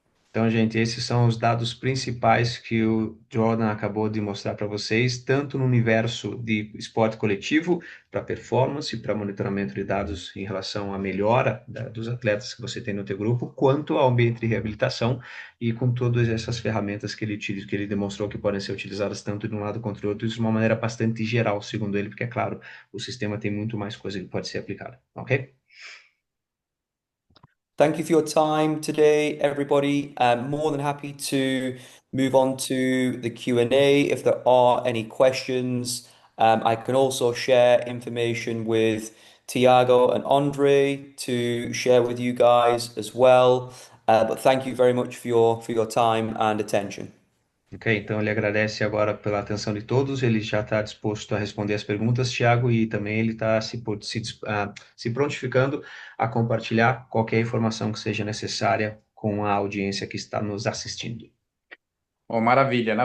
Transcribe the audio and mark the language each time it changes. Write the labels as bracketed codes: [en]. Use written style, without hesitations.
[pt] Então, gente, esses são os dados principais que o Jordan acabou de mostrar para vocês, tanto no universo de esporte coletivo, para performance, para monitoramento de dados em relação à melhora dos atletas que você tem no teu grupo, quanto ao ambiente de reabilitação e com todas essas ferramentas que ele demonstrou que podem ser utilizadas tanto de um lado quanto do outro, isso de uma maneira bastante geral, segundo ele, porque, é claro, o sistema tem muito mais coisa que pode ser aplicada, ok? [en] Thank you for your time today, everybody. I'm more than happy to move on to the Q&A if there are any questions. I can also share information with Tiago and Andre to share with you guys as well. But thank you very much for your time and attention. [pt] Ok, então ele agradece agora pela atenção de todos, ele já está disposto a responder as perguntas, Tiago, e também ele está se prontificando a compartilhar qualquer informação que seja necessária com a audiência que está nos assistindo. Oh, maravilha.